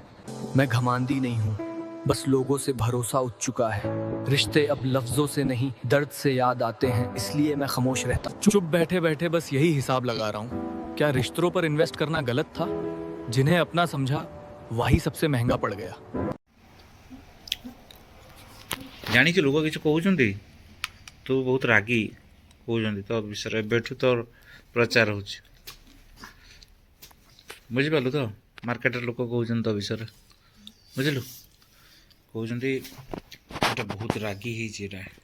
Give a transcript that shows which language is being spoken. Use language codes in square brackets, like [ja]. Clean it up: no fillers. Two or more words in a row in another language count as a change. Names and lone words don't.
[hi] मैं घमंडी नहीं हूँ, बस लोगों से भरोसा उठ चुका है। रिश्ते अब लफ्जों से नहीं, दर्द से याद आते हैं, इसलिए मैं खामोश रहता। चुप बैठे बैठे बस यही हिसाब लगा रहा हूँ। क्या रिश्तों पर इन्वेस्ट करना गलत था? जिन्हें अपना समझा वही सबसे महंगा पड़ गया। [or] ଜାଣିଛୁ ଲୋକ କିଛି କହୁଛନ୍ତି ତୁ ବହୁତ ରାଗି କହୁଛନ୍ତି ତୋ ବିଷୟରେ ଏବେଠୁ ତୋର ପ୍ରଚାର ହେଉଛି ବୁଝିପାରିଲୁ ତ ମାର୍କେଟରେ ଲୋକ କହୁଛନ୍ତି ତୋ ବିଷୟରେ ବୁଝିଲୁ କହୁଛନ୍ତି ଏଇଟା ବହୁତ ରାଗି ହେଇଛି ଏଇଟା